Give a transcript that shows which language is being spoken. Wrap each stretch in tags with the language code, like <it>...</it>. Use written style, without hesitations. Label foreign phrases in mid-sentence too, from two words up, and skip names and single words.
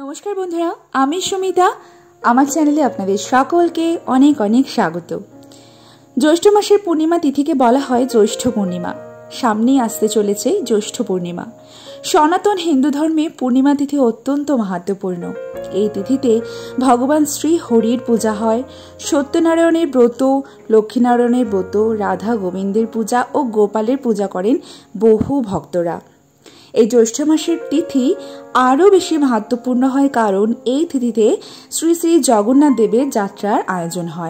<bn>নমস্কার বন্ধুরা আমি সুমিতা আমার চ্যানেলে আপনাদের সকলকে অনেক অনেক স্বাগত। জ্যৈষ্ঠ মাসের পূর্ণিমা তিথিকে বলা হয় জ্যৈষ্ঠ পূর্ণিমা। সামনেই আসতে চলেছে জ্যৈষ্ঠ পূর্ণিমা। সনাতন হিন্দু ধর্মে পূর্ণিমা তিথি অত্যন্ত মহত্বপূর্ণ। এই তিথিতে ভগবান শ্রী হরির পূজা হয়। সত্যনারায়ণের ব্রত, লক্ষ্মীনারায়ণের ব্রত, রাধা গোবিন্দের পূজা ও গোপালের পূজা করেন বহু ভক্তরা। এই জ্যৈষ্ঠ মাসের তিথি আরও বেশি महत्वपूर्ण হয় কারণ এই তিথিতে শ্রী শ্রী জগন্নাথ দেবের যাত্রার আয়োজন হয়।</bn>